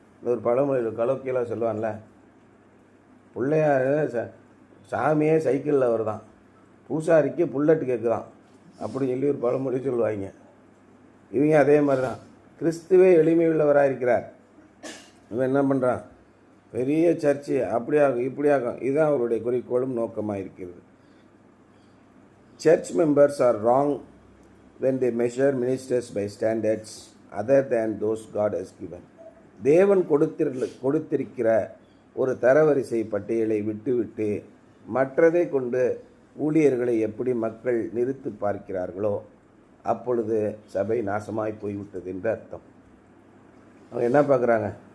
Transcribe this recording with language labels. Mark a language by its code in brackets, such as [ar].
[ta] ஒரு பழமொழி கலோக்கியெல்லாம் சொல்லுவான்ல, பிள்ளையார் சாமியே சைக்கிளில் வருதான், பூசாரிக்கு புல்லட் கேட்குதான் அப்படின்னு சொல்லி ஒரு பழமொழி சொல்லுவாங்க. இவங்க அதே மாதிரி தான். கிறிஸ்துவே எளிமை உள்ளவராக இருக்கிறார். இவன் என்ன பண்ணுறான்? பெரிய சர்ச்சு அப்படியாகும் இப்படியாகும். இதுதான் அவருடைய குறிக்கோளும் நோக்கமாக இருக்கிறது. [en] Church members are wrong when they measure ministers by standards other than those God has given. [ta] தேவன் கொடுத்திருக்கிற ஒரு தரவரிசை பட்டியலை விட்டுவிட்டு மற்றதை கொண்டு ஊழியர்களை எப்படி மக்கள் நிறுத்தி பார்க்கிறார்களோ அப்பொழுது சபை நாசமாய் போய்விட்டது என்று அர்த்தம். அவங்க என்ன பார்க்குறாங்க?